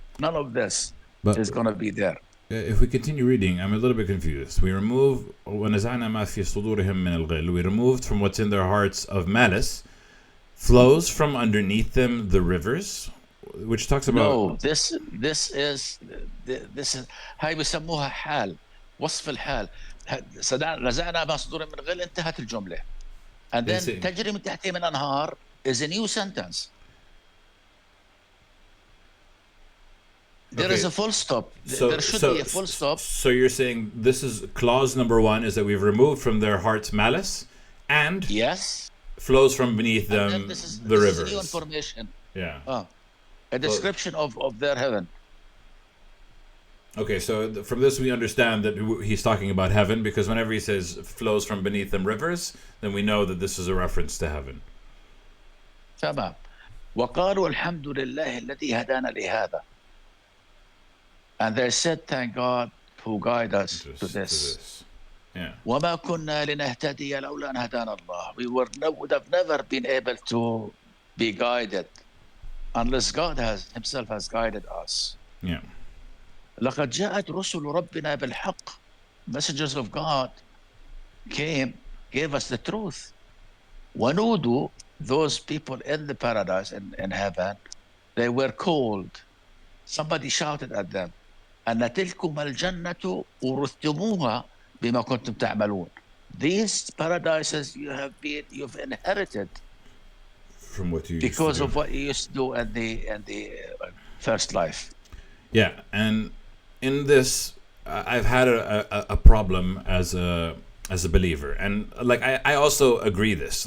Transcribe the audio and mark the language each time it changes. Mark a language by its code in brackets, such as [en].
[en] None of this is going to be there. If we continue reading, I'm a little bit confused. We removed [ar] وَنَزَعْنَا مَا فِي صُدُورِهِم مِّنَ الْغِلِّ. [en] We removed from what's in their hearts of malice, flows from underneath them the rivers, which talks about. No, this is [ar] هاي بسموها حال, وصف الحال. نزعنا ما صدورهم من غل, انتهت الجملة. [en] And then [ar] تجري من تحتهم الأنهار [en] is a new sentence. There is a full stop. There should be a full stop. So you're saying this is clause number 1 is that we've removed from their hearts malice, and yes, flows from beneath them the rivers. This is new information. Yeah. A description of their heaven. Okay, so from this we understand that he's talking about heaven, because whenever he says flows from beneath them rivers, then we know that this is a reference to heaven. [ar] تمام. وقالوا الحمد لله الذي هدانا لهذا. [en] And they said, thank God who guided us to this. Yeah. [ar] وما كنا لنهتدي لولا أن هدانا الله. [en] We would have never been able to be guided unless God himself has guided us. Yeah. [ar] لقد جاءت رسل ربنا بالحق. [en] Messengers of God gave us the truth. ونودوا, those people in the paradise, in heaven, they were called. Somebody shouted at them, [ar] أن تلكم الجنة ورثتموها بما كنتم تعملون. [en] These paradises you've inherited from what you because of what you used to do in the first life. Yeah, and in this, I've had a problem as a believer, and like I also agree this.